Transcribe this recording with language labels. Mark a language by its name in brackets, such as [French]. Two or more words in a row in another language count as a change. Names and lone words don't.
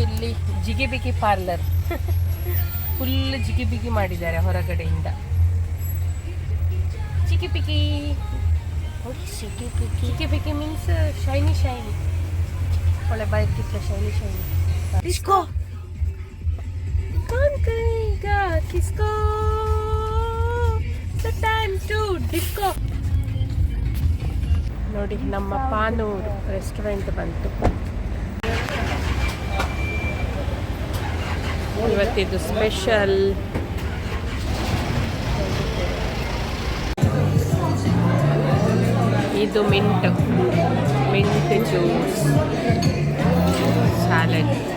[Kannada] ಇಲ್ಲಿ ಜಿಗಿಬಿಗಿ ಪಾರ್ಲರ್, ಫುಲ್ ಜಿಗಿಬಿಗಿ ಮಾಡಿದ್ದಾರೆ ಹೊರಗಡೆಯಿಂದ. ಜಿಗಿಬಿಗಿ ಜಿಗಿಬಿಗಿ [English] means shiny shiny. [Kannada] ಒಳ್ಳೆ ಬೈಕಿತ್ತ [English] shiny shiny. [Kannada] ಡಿಸ್ಕೋ [Hindi] कौन करेगा किसको, [English] the time to disco. [Kannada] ನೋಡಿ ನಮ್ಮ ಪಾನೂರು ರೆಸ್ಟೋರೆಂಟ್ ಬಂತು. ಇವತ್ತಿದು ಸ್ಪೆಷಲ್. ಇದು [English] mint juice, [Kannada] ಸ್ಯಾಲಡ್.